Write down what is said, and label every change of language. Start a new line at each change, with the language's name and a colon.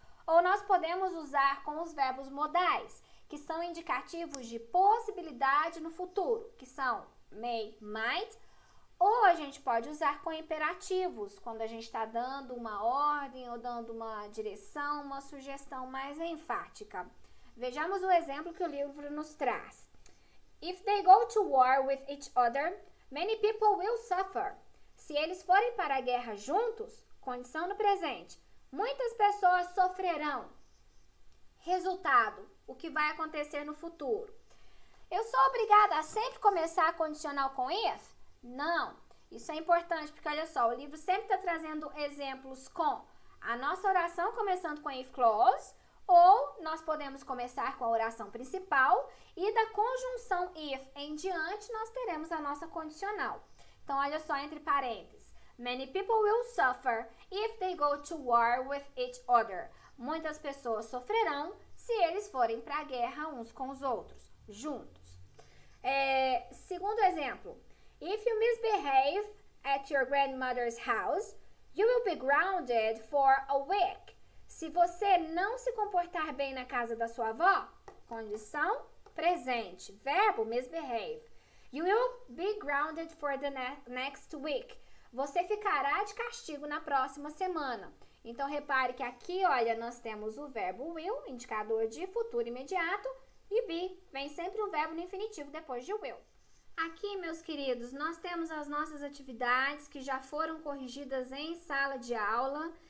Portuguese: Ou nós podemos usar com os verbos modais, que são indicativos de possibilidade no futuro, que são may, might, ou a gente pode usar com imperativos, quando a gente está dando uma ordem ou dando uma direção, uma sugestão mais enfática. Vejamos o exemplo que o livro nos traz.
English: If they go to war with each other, many people will suffer.
Portuguese: Se eles forem para a guerra juntos, condição no presente, muitas pessoas sofrerão. Resultado, o que vai acontecer no futuro. Eu sou obrigada a sempre começar a condicional com if? Não. Isso é importante porque, olha só, o livro sempre está trazendo exemplos com a nossa oração começando com a if clause, ou nós podemos começar com a oração principal e da conjunção if em diante nós teremos a nossa condicional. Então, olha só entre parênteses.
English: Many people will suffer if they go to war with each other.
Portuguese: Muitas pessoas sofrerão se eles forem para a guerra uns com os outros, juntos. Segundo exemplo.
English: If you misbehave at your grandmother's house, you will be grounded for a week.
Portuguese: Se você não se comportar bem na casa da sua avó, condição presente, verbo misbehave.
English: You will be grounded for the next week.
Portuguese: Você ficará de castigo na próxima semana. Então, repare que aqui, olha, nós temos o verbo will, indicador de futuro imediato, e be, vem sempre um verbo no infinitivo depois de will. Aqui, meus queridos, nós temos as nossas atividades que já foram corrigidas em sala de aula.